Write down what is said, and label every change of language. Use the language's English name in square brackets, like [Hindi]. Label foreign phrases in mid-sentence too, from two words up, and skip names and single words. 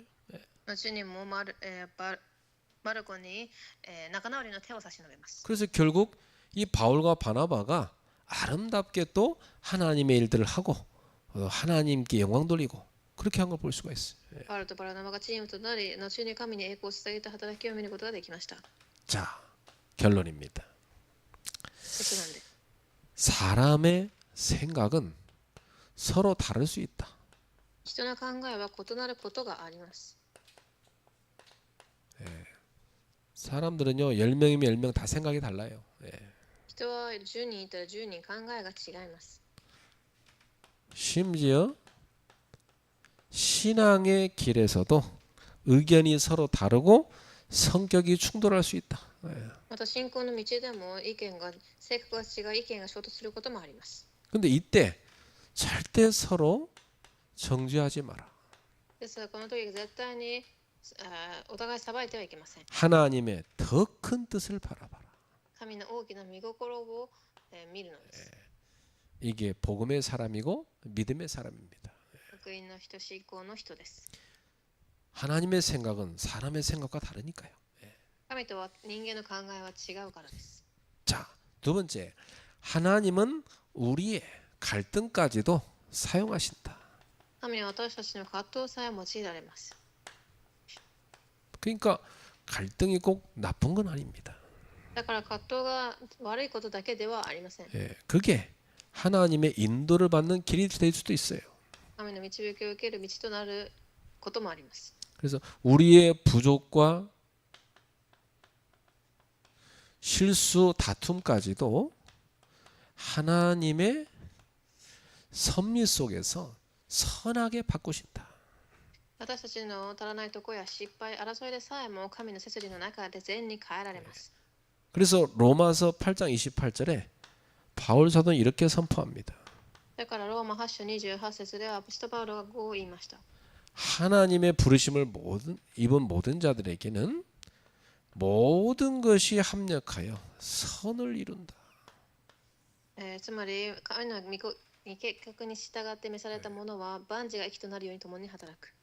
[Japanese] 後にもマルコに、仲直りの手を差し伸べます。 [Korean] 그래서 결국 이 바울과 바나바가 아름답게 또 하나님의 일들을 하고 하나님께 영광 돌리고 그렇게 한 걸 볼 수가 있어요. [Japanese] パウロとバラナバがチームとなり、後に神に栄光を捧げた働きを見ることができました。 [Korean] 자, 결론입니다. [Japanese] 結論で、 [Korean] 사람의 생각은 서로 다를 수 있다. [Japanese] 人の考えは異なることがあります。 [Korean] 사람들은요 10명이면 10명 다 생각이 달라요. [Japanese] 人は10人いたら10人考えが違います。 [Korean] 심지어 신앙의 길에서도 의견이 서로 다르고 성격이 충돌할 수 있다. [Japanese] また信仰の道でも性格が違う意見が衝突することもあります。 [Korean] 근데 이때 절대 서로 정죄하지 마라. [Japanese] ですからこの時絶対にお互い裁いてはいけません。 [Korean] 하나님의 더 큰 뜻을 바라봐라. [Japanese] 神の大きな見心を見るのです。 [Korean] 이게 복음의 사람이고 믿음의 사람입니다. [Japanese] 福音の人、信仰の人です。 [Korean] 하나님의 생각은 사람의 생각과 다르니까요. [Japanese] 神とは人間の考えは違うからです。 [Korean] 자, 두 번째. 하나님은 우리의 갈등까지도 사용하신다. [Japanese] 神は私たちの葛藤さえ用いられます。 [Korean] 그러니까 갈등이 꼭 나쁜 건 아닙니다. [Japanese] だから葛藤が悪いことだけではありません。 [Korean] 그게 하나님의 인도를 받는 길이 될 수도 있어요. [Japanese] 神の導きを受ける道となることもあります。 [Korean] 그래서 우리의 부족과 실수 다툼까지도 하나님의 섭리 속에서 선하게 바꾸신다. [Japanese] 私たちの足らないところや失敗、争いでさえも神の摂理の中で善に変えられます。 [Korean] 그래서 로마서 8장 28절에 바울 사도는 이렇게 선포합니다. [Japanese] だからローマ8章28節ではアポストパウロがこう言いました。 [Korean] 하나님의 부르심을 입은 모든 자들에게는 모든 것이 합력하여 선을 이룬다. [Japanese] つまり神の御計画に従って召された者は万事が益となるように共に働く。